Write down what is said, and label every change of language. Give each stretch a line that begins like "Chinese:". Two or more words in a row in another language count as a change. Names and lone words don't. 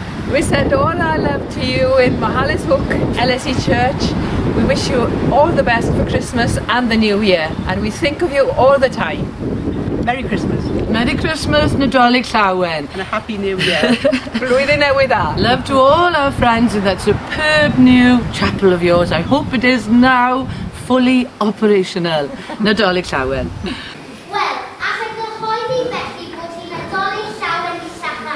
English: We send all our love to you in Mahalis Hook LSE Church. We wish you all the best for Christmas and the New Year, and we think of you all the time. Merry Christmas. Merry Christmas,
Welsh: Nadolig Llawen.
English: And a Happy New Year.
Welsh: Blwyddyn newydd dda.
English: Love to all our friends in that superb new chapel of yours. I hope it is now fully operational.
Welsh: Nadolig Llawen. Wel, allai gyhoeddi felly bod hi'n Nadolig Llawen Isaf.